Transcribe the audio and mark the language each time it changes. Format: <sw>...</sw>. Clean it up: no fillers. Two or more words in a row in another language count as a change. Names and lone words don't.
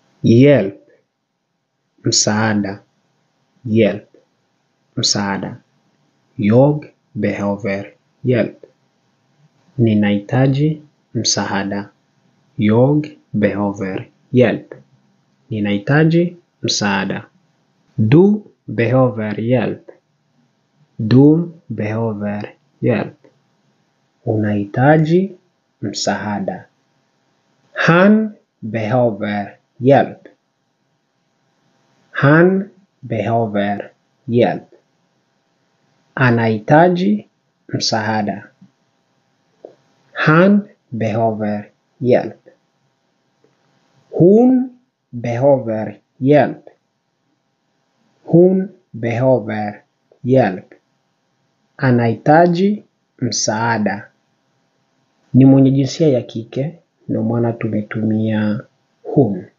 <sv>Hjälp, msaada. Hjälp, msaada. Jag behöver hjälp.</sv> <sw>Ninahitaji msaada.</sw> <sv>Jag behöver hjälp.</sv> <sw>Ninahitaji msaada.</sw> <sv>Du behöver hjälp. Du behöver hjälp.</sv> <sw>Unahitaji msaada.</sw> <sv>Han behöver hjälp. Han behöver hjälp.</sv> <sw>Anahitaji msaada.</sw> <sv>Han behöver hjälp. Hon behöver hjälp. Hon behöver hjälp.</sv> <sw>Anahitaji msaada. Ni mwenye jinsia ya kike, ndio maana tumetumia hon.</sw>